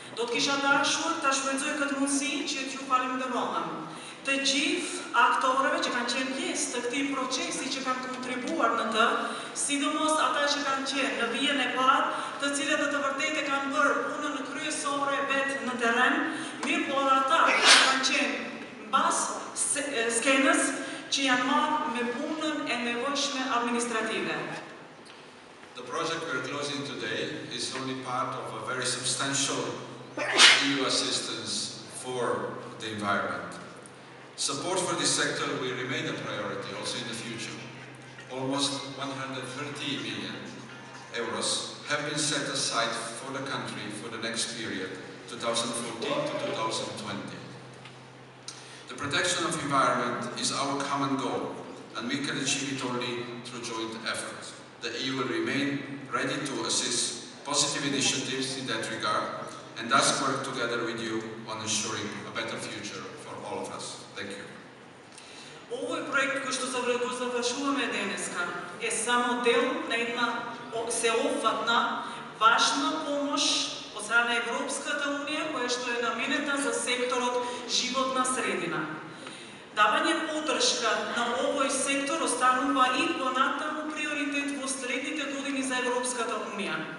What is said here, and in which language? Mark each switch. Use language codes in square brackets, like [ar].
[sq] Do të kisha dashur ta shfrytëzoj këtë mundësi që t'ju falenderoj të gjithë aktorëve që kanë qenë pjesë të këtij procesi që kanë kontribuar në të, sidomos ata që kanë qenë në vijën e parë, të cilët të vërtetë kanë bërë punën kryesore vetë në terren, mirë po ata që kanë qenë mbas skenës që janë marrë me punën e nevojshme administrative. [en] The project we are closing today is only part of a very substantial EU assistance for the environment. Support for this sector will remain a priority also in the future. Almost 130 million euros have been set aside for the country for the next period, 2014 to 2020. The protection of the environment is our common goal, and we can achieve it only through joint efforts. The EU will remain ready to assist positive initiatives in that regard, and thus work together with you on ensuring a better future for all of us. Thank you. [mk] Овој проект кој што завршуваме денеска е само дел на една сеопфатна важна помош од страна на Европската унија која што е наменета за секторот животна средина. Давање поддршка на овој сектор останува и понатаму приоритет во следните години за Европската унија.